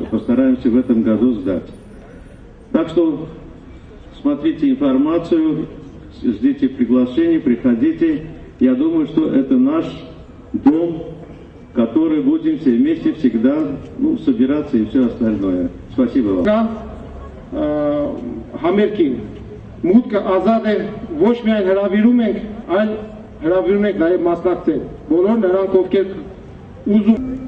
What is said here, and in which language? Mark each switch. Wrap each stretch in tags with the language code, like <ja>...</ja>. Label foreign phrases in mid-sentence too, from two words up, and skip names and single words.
<ru>Постараемся в этом году сдать. Так что смотрите информацию, ждите приглашений, приходите. Я думаю, что это наш дом, в который будем все вместе всегда собираться и все остальное. Спасибо вам.</ru> <hy>Համերգին մուտքը ազատ է, ոչ միայն հրավիրում ենք, այլ հրավիրում ենք նաև մասնակցել։ Բոլոր նրանք, ովքեր ուզում</hy>